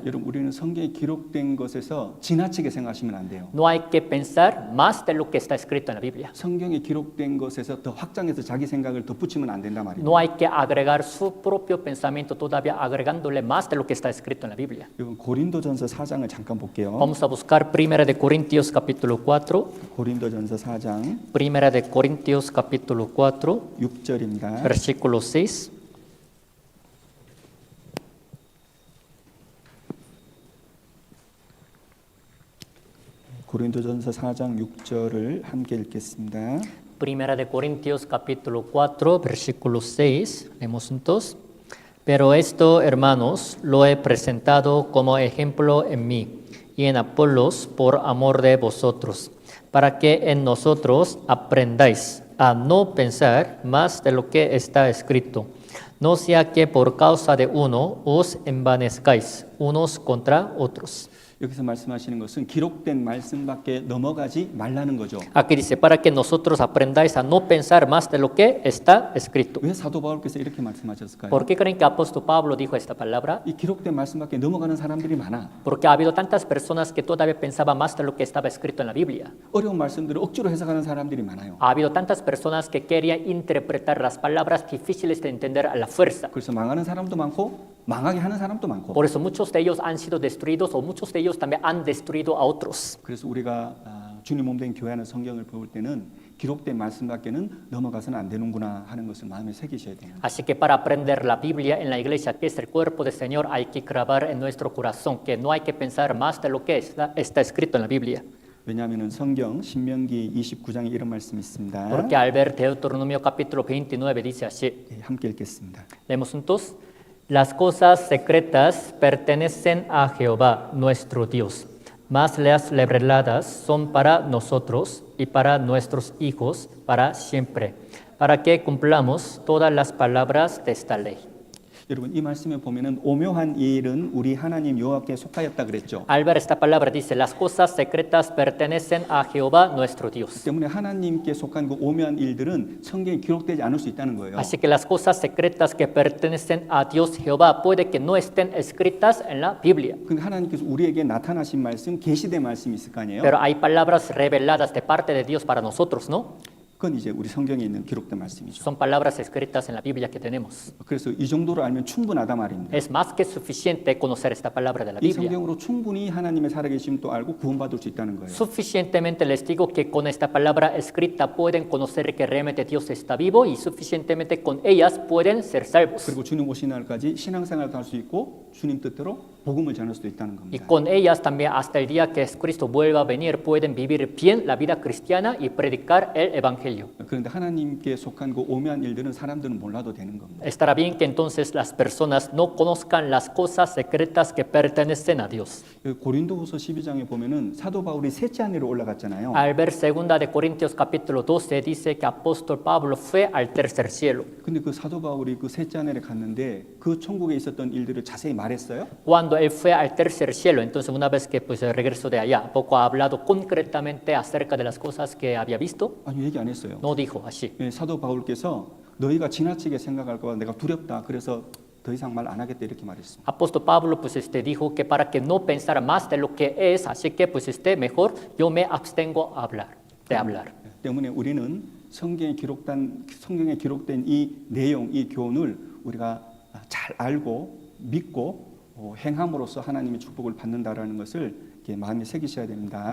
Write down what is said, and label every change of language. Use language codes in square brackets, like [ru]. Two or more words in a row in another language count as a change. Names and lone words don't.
[ko] 여러분 우리는 성경에 기록된 것에서 지나치게 생각하시면 안 돼요. [es] No hay que pensar más de lo que está escrito en la Biblia. [ko] 성경에 기록된 것에서 더 확장해서 자기 생각을 덧붙이면 안 된단 말이에요. [es] No hay que agregar su propio pensamiento todavía agregándole más de lo que está escrito en la Biblia. [ko] 여러분 고린도전서 4장을 잠깐 볼게요. [es] Vamos a buscar 1 de Corintios capítulo 4. [ko] 고린도전서 4장 [es] 1 de Corintios capítulo 4, [ko] 6절입니다. [es] versículo 6. [ko] 고린도전서 4장 6절을 함께 읽겠습니다. [es] Primera de Corintios capítulo 4, versículo 6, leemos juntos. Pero esto, hermanos, lo he presentado como ejemplo en mí y en Apolos por amor de vosotros, para que en nosotros aprendáis a no pensar más de lo que está escrito, no sea que por causa de uno os envanezcáis unos contra otros. [ko] 여기서 말씀하시는 것은 기록된 말씀밖에 넘어가지 말라는 거죠. [es] Aquí dice, para que nosotros aprendáis a no pensar más de lo que está escrito. [ko] 왜 사도 바울께서 이렇게 말씀하셨을까요? [es] ¿Por qué creen que apóstol Pablo dijo esta palabra? [ko] 이 기록된 말씀밖에 넘어가는 사람들이 많아. [es] Porque ha habido tantas personas que todavía pensaban más de lo que estaba escrito en la Biblia. [ko] 어려운 말씀들을 억지로 해석하는 사람들이 많아요. [es] Ha habido tantas personas que querían interpretar las palabras difíciles de entender a la fuerza. [ko] 그래서 망하는 사람도 많고 망하게 하는 사람도 많고. [es] Por eso muchos de ellos han sido destruidos o muchos de ellos también han destruido a otros. [ko] 그래서 우리가 주님 몸된 교회 안의 성경을 볼 때는 기록된 말씀밖에는 넘어가서는 안 되는구나 하는 것을 마음에 새기셔야 돼요. [es] Así que para aprender la Biblia en la iglesia, que es el cuerpo del Señor, hay que grabar en nuestro corazón que no hay que pensar más de lo que está escrito en la Biblia. [ko] 왜냐하면 성경 신명기 29장에 이런 말씀이 있습니다. [es] Porque al ver Deuteronomio capítulo 29 dice así. [ko] 함께 읽겠습니다. [es] Leemos juntos. Las cosas secretas pertenecen a Jehová, nuestro Dios, mas las reveladas son para nosotros y para nuestros hijos para siempre, para que cumplamos todas las palabras de esta ley. [ko] 여러분 이 말씀에 보면은 오묘한 일은 우리 하나님 여호와께 속하였다 그랬죠. [es] Al ver esta palabra dice, las cosas secretas pertenecen a Jehová nuestro Dios. [ko] 때문에 하나님께 속한 그 오묘한 일들은 성경에 기록되지 않을 수 있다는 거예요. [es] Así que las cosas secretas que pertenecen a Dios Jehová puede que no estén escritas en la Biblia. [ko] 근데 하나님께서 우리에게 나타나신 말씀, 계시된 말씀이 있을 거 아니에요. [es] Pero hay palabras reveladas de parte de Dios para nosotros, ¿no? [ko] 그건 이제 우리 성경에 있는 기록된 말씀이죠. [es] Son palabras escritas en la Biblia que tenemos. [ko] 그래서 이 정도로 알면 충분하다 말입니다. [es] Es más que suficiente conocer esta palabra de la [ko] 이 [es] Biblia. [ko] 성경으로 충분히 하나님의 살아계심도 알고 구원받을 수 있다는 거예요. [es] Suficientemente les digo que con esta palabra escrita pueden conocer que realmente Dios está vivo y suficientemente con ellas pueden ser salvos. [ko] 그리고 주님 오신 날까지 신앙생활도 할 수 있고 주님 뜻대로 복음을 전할 수도 있다는 [es] Y [ko] 겁니다. [es] con ellas también hasta el día que Cristo vuelva a venir pueden vivir bien la vida cristiana y predicar el evangelio. [ko] 그런데 하나님께 속한 그 오묘한 일들은 사람들은 몰라도 되는 겁니다. [es] Estará bien que entonces las personas no conozcan las cosas secretas que pertenecen a Dios. [ko] 고린도후서 12장에 보면은 사도 바울이 셋째 하늘로 올라갔잖아요. [es] Al ver 2 de Corintios capítulo 12 dice que apóstol Pablo fue al tercer cielo. [ko] 근데 그 사도 바울이 그 셋째 하늘에 갔는데 그 천국에 있었던 일들을 자세히 말했어요? [es] Cuando él fue al tercer cielo, entonces una vez que pues regresó de allá, poco ha hablado concretamente acerca de las cosas que había visto. [ko] 아니 얘기 안 했어요. [es] No dijo así. [ko] 예, 사도 바울께서 너희가 지나치게 생각할까 봐 내가 두렵다. 그래서 더 이상 말 안 하겠다 이렇게 말했습니다. [es] Apóstol Pablo pues dijo que para que no pensara más de lo que es, así que pues mejor yo me abstengo de hablar. [ko] 때문에 우리는 성경에 기록된 이 내용, 이 교훈을 우리가 잘 알고 믿고 행함으로써 하나님의 축복을 받는다라는 것을 이렇게 마음에 새기셔야 됩니다.